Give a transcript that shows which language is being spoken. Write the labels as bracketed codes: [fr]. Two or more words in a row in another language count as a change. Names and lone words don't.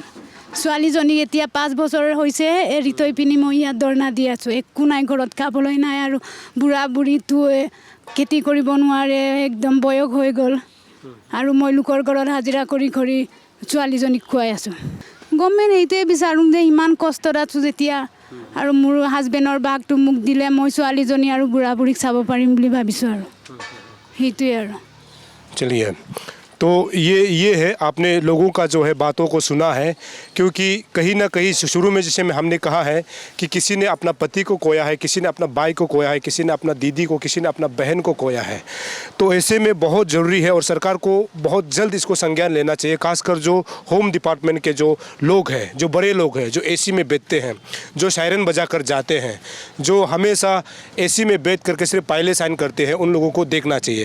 [as] ছোৱালীজনী এতিয়া 5 বছৰ হৈছে এৰি থৈ পিনি মই ইয়াত ধৰ্ণা দি আছোঁ, একো নাই ঘৰত খাবলৈ নাই, আৰু বুঢ়া বুঢ়ীটো খেতি কৰিব নোৱাৰে, একদম বয়স হৈ গ'ল, আৰু মই লোকৰ ঘৰত হাজিৰা কৰি কৰি ছোৱালীজনীক খুৱাই আছোঁ। গভৰ্ণমেণ্ট এইটোৱে বিচাৰোঁ যে ইমান কষ্টত আছোঁ যেতিয়া, আৰু মোৰ হাজবেণ্ডৰ ভাগটো মোক দিলে মই ছোৱালীজনী আৰু বুঢ়া বুঢ়ীক চাব পাৰিম বুলি ভাবিছোঁ, আৰু সেইটোৱে আৰু। [hi] चलिए, तो ये है, आपने लोगों का जो है बातों को सुना है, क्योंकि कहीं ना कहीं शुरू में जैसे हमने कहा है कि किसी ने अपना पति को खोया है, किसी ने अपना भाई को खोया है, किसी ने अपना दीदी को, किसी ने अपना बहन को खोया है। तो ऐसे में बहुत ज़रूरी है और सरकार को बहुत जल्द इसको संज्ञान लेना चाहिए, खासकर जो [en] home department [hi] के जो लोग हैं, जो बड़े लोग हैं, जो एसी में बैठते हैं, जो सायरन बजा कर जाते हैं, जो हमेशा एसी में बैठ करके सिर्फ पायले साइन करते हैं, उन लोगों को देखना चाहिए।